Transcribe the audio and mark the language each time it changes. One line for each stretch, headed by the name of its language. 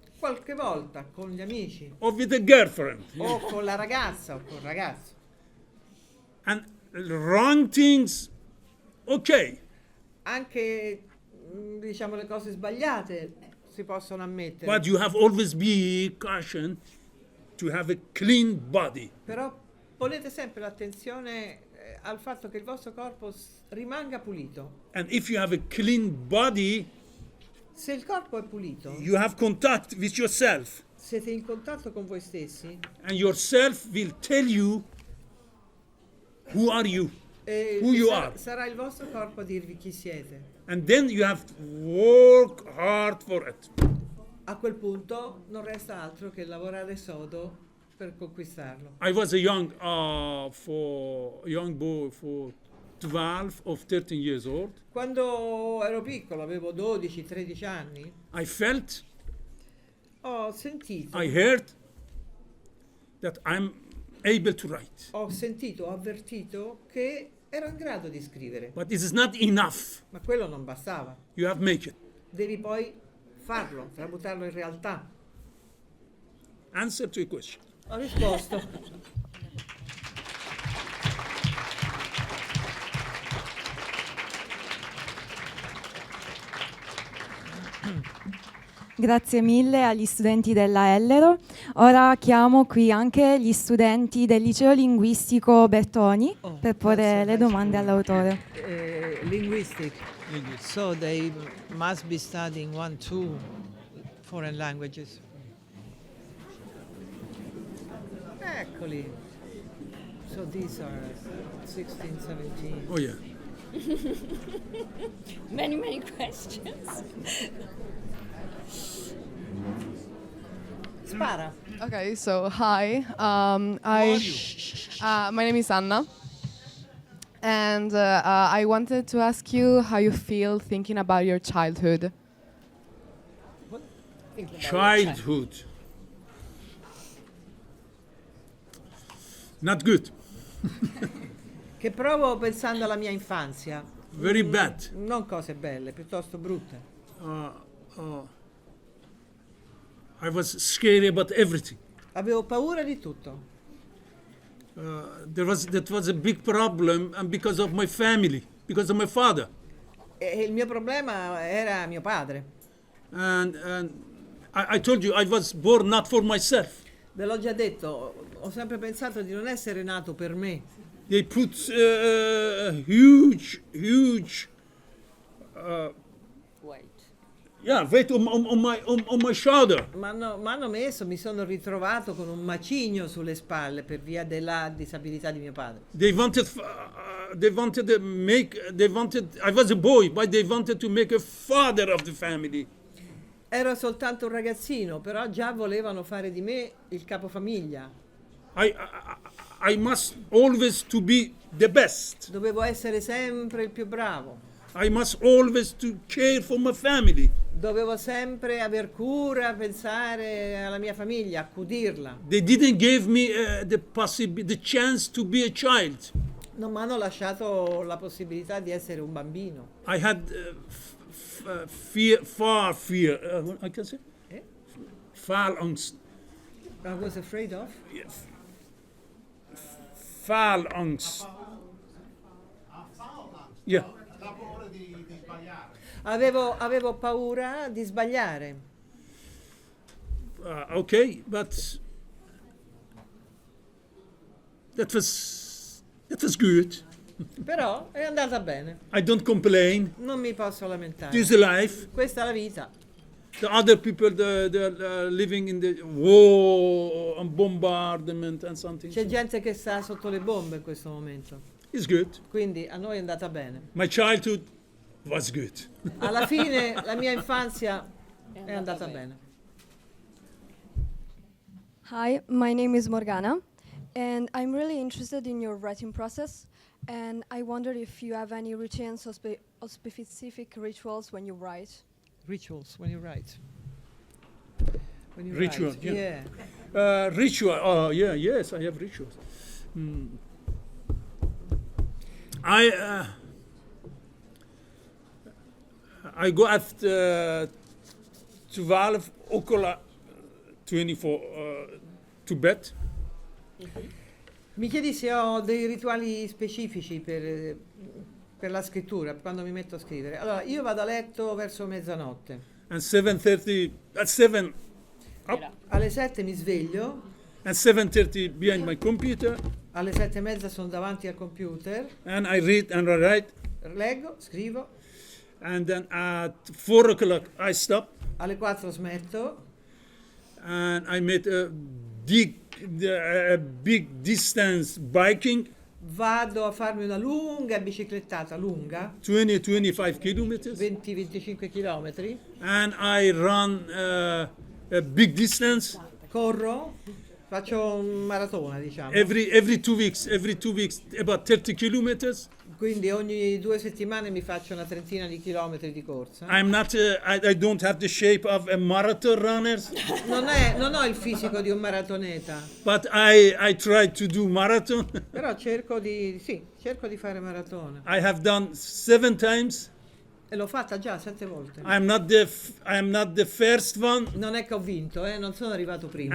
Italian: qualche volta con gli amici
English: or with a girlfriend.
Italian: o con la ragazza o col ragazzo.
English: And wrong things, okay.
Italian: Anche diciamo le cose sbagliate si possono ammettere.
English: But you have always be caution to have a clean body.
Italian: Però ponete sempre l'attenzione al fatto che il vostro corpo rimanga pulito.
English: And if you have a clean body,
Italian: Se il corpo è pulito,
English: you have contact with yourself.
Italian: siete in contatto con voi stessi
English: And yourself will tell you who are you.
Italian: e
English: Who you are.
Italian: sarà il vostro corpo a dirvi chi siete.
English: And then you have to work hard for it.
Italian: A quel punto non resta altro che lavorare sodo per conquistarlo.
English: I was a young boy for 12 or 13 years old.
Italian: Quando ero piccolo, avevo 12-13 anni,
English: I felt,
Italian: ho sentito,
English: I heard that I'm able to write.
Italian: ho avvertito che ero in grado di scrivere,
English: But it is not enough.
Italian: ma quello non bastava.
English: You have to make it.
Italian: Devi poi farlo, tramutarlo in realtà.
English: Answer to a question.
Italian: Ho risposto. Grazie mille agli studenti della Ellero. Ora chiamo qui anche gli studenti del liceo linguistico Bertoni per porre le domande all'autore.
English: Linguistic. So they must be studying 1-2 foreign languages.
Italian: Eccoli.
English: So these are 16, 17. Oh yeah. Many questions.
Italian: Spara.
English: Okay, so hi. My name is Anna, and I wanted to ask you how you feel thinking about your childhood. Childhood. Not good.
Italian: Che provo pensando alla mia infanzia.
English: Very bad.
Italian: Non cose belle, piuttosto brutte.
English: I was scared about everything.
Italian: Avevo paura di tutto.
English: That was a big problem, and because of my family, because of my father.
Italian: E il mio problema era mio padre.
English: And I told you I was born not for myself.
Italian: Ve l'ho già detto, ho sempre pensato di non essere nato per me.
English: They put huge weight on my shoulder.
Italian: M'hanno messo, mi sono ritrovato con un macigno sulle spalle per via della disabilità di mio padre.
English: I was a boy, but they wanted to make a father of the family.
Italian: Ero soltanto un ragazzino, però già volevano fare di me il capofamiglia.
English: I must always to be the best.
Italian: Dovevo essere sempre il più bravo.
English: I must always to care for my family.
Italian: Dovevo sempre aver cura, pensare alla mia famiglia, accudirla.
English: They didn't give me the chance to be a child.
Italian: Non mi hanno lasciato la possibilità di essere un bambino.
English: I had fear. I can say. Faalangst. I was afraid of.
Dutch: Faalangst.
English: Yeah.
Italian: Avevo paura di sbagliare.
English: Okay, but that was good.
Italian: Però è andata bene.
English: I don't complain.
Italian: Non mi posso lamentare.
English: This is life.
Italian: Questa è la vita.
English: The other people, they're living in the war and bombardment and something.
Italian: C'è gente che sta sotto le bombe in questo momento.
English: It's good.
Italian: Quindi a noi è andata bene.
English: My childhood was good.
Italian: Alla fine la mia infanzia è andata bene.
English: Hi, my name is Morgana, and I'm really interested in your writing process, and I wonder if you have any routines or specific rituals when you write. Rituals when you write. When you Ritual, write. yeah. Ritual. Oh, yeah, yes, I have rituals. I go at 12 o'clock 24 to bed.
Italian: Mi chiedi se ho dei rituali specifici per la scrittura, quando mi metto a scrivere. Allora, io vado a letto verso mezzanotte.
English: And 7:30 at 7 up
Italian: Alle 7 mi sveglio,
English: and 7:30 behind my computer,
Italian: alle 7:30 sono davanti al computer,
English: and I read and I write,
Italian: leggo, scrivo,
English: and then at 4 o'clock I stop
Italian: alle 4 smetto,
English: and I made a big distance biking,
Italian: vado a farmi una lunga biciclettata, lunga,
English: 20-25 kilometers,
Italian: 20-25 chilometri,
English: and I run a big distance
Italian: corro, faccio un maratona, diciamo.
English: every 2 weeks, about 30 kilometers.
Italian: Quindi ogni 2 settimane mi faccio una trentina di chilometri di corsa.
English: I'm not, I don't have the shape of a marathon runner,
Italian: Non ho il fisico di un maratoneta,
English: but I try to do marathon.
Italian: però cerco di fare maratona.
English: I have done 7 times.
Italian: E l'ho fatta già 7 volte.
English: I'm not the first one,
Italian: Non è che ho vinto, non sono arrivato prima.